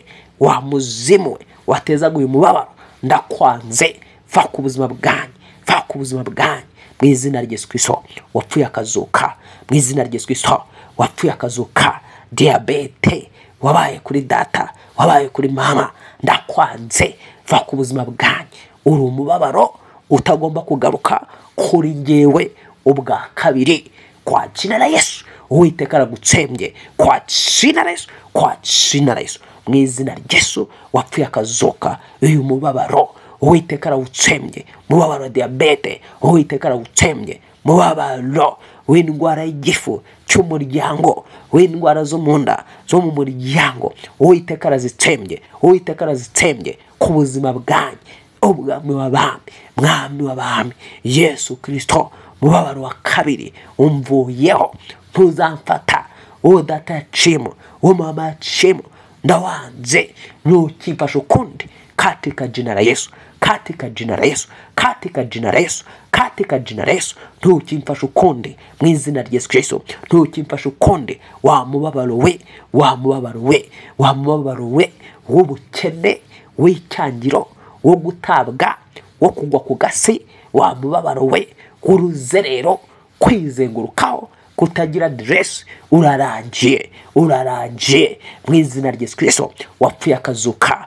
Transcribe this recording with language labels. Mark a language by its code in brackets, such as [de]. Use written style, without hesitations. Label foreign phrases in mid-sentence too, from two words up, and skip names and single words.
[rw] Wa muzimu we watezaga uyu mubabaro ndakwanze, va ku buzima bwanjye, va ku buzima bwanjye mu izina rya Yesu Kristo wapfuye akazuka, mu izina rya Yesu Kristo wapfuye akazuka. Diabete wabaye kuri data, wabaye kuri mama, ndakwanze, va ku buzima bwanjye. Uri umubabaro utagomba kugaruka kuri ngewe ubwa kabiri, [sw] kwa jina la Yesu. [rw] Uwiteka aragutsembye [sw] kwa jina la Yesu, kwa jina la Yesu [rw] mu izina rya Yesu wapfuye akazuka. Uyu mubabaro Uwiteka arawutsembye, mubabaro wa diabete Uwiteka arawutsembye, mubabaro w'indwara y'igifu cy'umuryango, w'indwara zo mu nda zo mu muryango Uwiteka arazitsembye, Uwiteka arazitsembye ku buzima bwanjye. Ubwami w'abami, mwami w'abami Yesu Kristo, mubabaro wa kabiri umvuyeho, ntuzamfata. Uwo data yaciyemo, uwo mama yaciyemo ndawanze, ntukimfashe ukundi [sw] katika jina la Yesu, katika jina la Yesu, katika jina la Yesu, katika jina la Yesu. [rw] Ntukimfashe ukundi mu izina rya Yesu Kristo, ntukimfashe ukundi. Wa mubabaro we, wa mubabaro we, wa mubabaro we w'ubukene, w'icyangiro, wo gutabwa, wo kugwa ku gasi, wa mubabaro we w'uruzerero, kwizengurukaho, kutagira dress, urarangiye, urarangiye mu izina rya Yesu Kristo wapfuye akazuka.